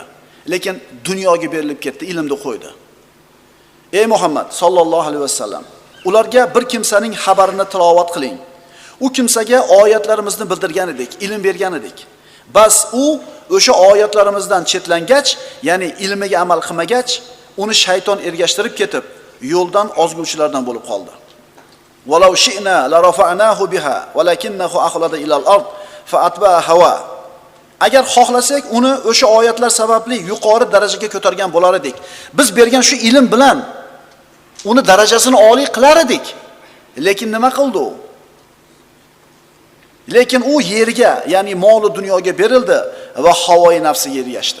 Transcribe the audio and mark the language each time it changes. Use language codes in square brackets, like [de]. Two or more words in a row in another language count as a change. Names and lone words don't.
[uz] Lekin dunyoga berilib ketdi, ilmni qo'ydi. Ey Muhammad [ar] صلى الله عليه وسلم, [uz] ularga bir kimsaning xabarini tilovat qiling. U kimsaga oyatlarimizni bildirgan edik, ilm bergan edik. Bas u o'sha oyatlarimizdan chetlangach, ya'ni ilmiga amal qilmagach, uni shayton ergashtirib ketib, yo'ldan ozguvchilardan bo'lib qoldi. [ar] ولو شئنا لرفعناه بها ولكنه أخلد إلى الأرض فاتبع هواه. [uz] Agar xohlasak, uni o'sha oyatlar sababli yuqori darajaga ko'targan bo'lar edik. Biz bergan shu ilm bilan uni darajasini oliy qilar edik. Lekin nima qildi u? Lekin u yerga, ya'ni moli dunyoga berildi va havoyi nafsiga ergashdi.